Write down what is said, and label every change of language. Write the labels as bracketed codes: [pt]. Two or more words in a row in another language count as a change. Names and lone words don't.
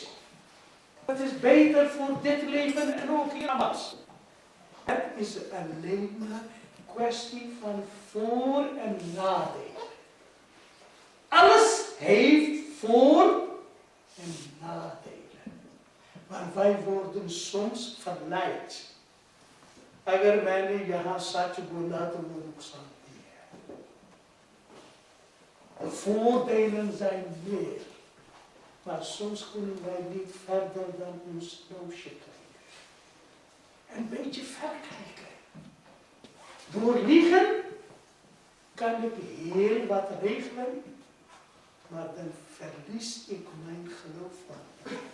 [nl] Het is beter voor dit leven en ook hiernamaals. Het is alleen maar een kwestie van voor- en nadelen. Alles heeft voor- en nadelen. Maar wij worden soms verleid. [hi] अगर मैंने यहाँ सच बोला तो वो नुकसान भी है. [nl] De voordelen zijn meer. Maar soms kunnen wij niet verder dan ons neusje kijken. Een beetje verkijken. Door liegen kan ik heel wat regelen, maar dan verlies ik mijn geloof van.